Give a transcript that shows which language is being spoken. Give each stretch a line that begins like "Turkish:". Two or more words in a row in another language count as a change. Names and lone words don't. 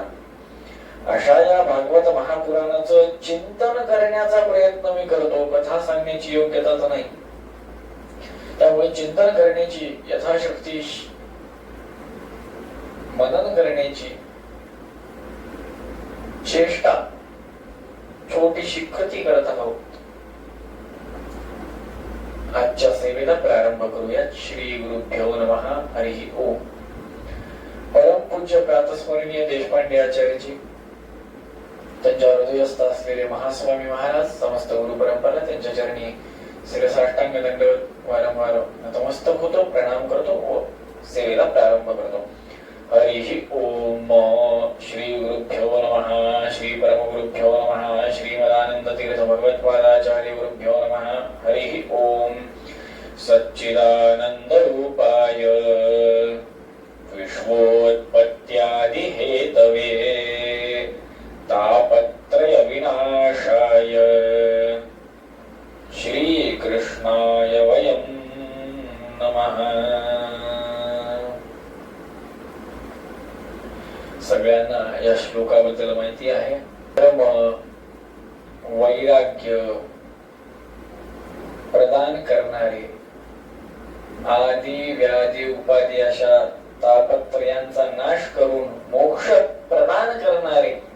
Marathi: अशा या भागवत महापुराणाचं चिंतन करण्याचा प्रयत्न मी करतो, कथा सांगण्याची योग्यता तर नाही, त्यामुळे चिंतन करण्याची यथाशक्ती मनन करण्याची चेष्टा छोटीशी कृती करत आहोत। आजच्या सेवेला प्रारंभ करूया।
Sanskrit: श्री गुरुभ्यो नमः। हरिः ओम।
Marathi: परम पूज्य प्रातस्मरणीय देशपांडे आचार्यजी, त्यांच्या हृदयस्थ असलेले महास्वामी महाराज, समस्त गुरु परंपरा त्यांच्या चरणी शिरसाष्टांग दंडवत वारंवार नतमस्तक होतो, प्रणाम करतो व सेवेला प्रारंभ करतो।
Sanskrit: हरिः ओम। श्री गुरुभ्यो नमः। श्री परमगुरुभ्यो नमः। श्रीमदानंद तीर्थ भगवत्पादाचार्य गुरुभ्यो नमः। हरिः ओम। सच्चिदानंद रूपाय विश्वोत्पत्त्यादिहेतवे तापत्रय विनाशाय श्रीकृष्णाय वयं नमः।
Marathi: सगळ्यांना या श्लोकाबद्दल माहिती आहे। धर्म वैराग्य प्रदान करणारे, आदि व्याधी उपाधी अशा तापत्रयांचा नाश करून मोक्ष प्रदान करणारे,